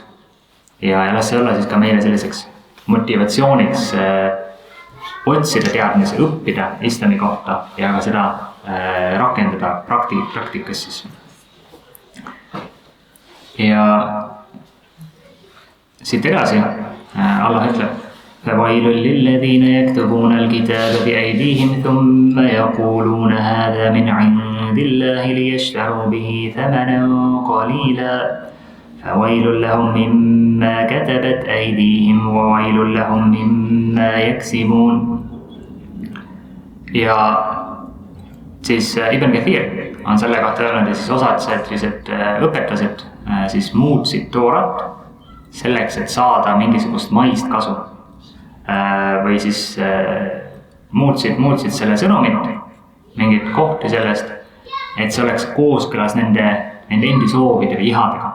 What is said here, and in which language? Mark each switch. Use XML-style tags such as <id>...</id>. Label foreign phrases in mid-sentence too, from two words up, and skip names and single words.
<et>Ja las see olla siis ka meile selliseks motivatsiooniks otsida teadmisi, õppida islami kohta ja ka seda rakendada praktikas siis. Ja siit edasi Allah ütleb:</et> <ar>فَوَيْلٌ لِلَّذِينَ يَكْتُبُونَ الْكِتَابَ بِأَيْدِيهِمْ ثُمَّ يَقُولُونَ هَذَا مِنْ عِنْدِ اللَّهِ لِيَشْتَرُوا بِهِ ثَمَنًا قَلِيلًا فَوَيْلٌ لَهُمْ مِمَّا كَتَبَتْ أَيْدِيهِمْ وَوَيْلٌ لَهُمْ مِمَّا يَكْسِبُونَ.</ar> <et>Ja siis Ibn Kathir on selle kohta öelnud, ja siis osad sellised õpetlased siis muutsid toorat selleks, et saada mingisugust maist kasu. Või siis muutsid selle sõnumit, mingit kohti sellest, et see oleks kooskõlas nende endi soovide või ihadega.</et>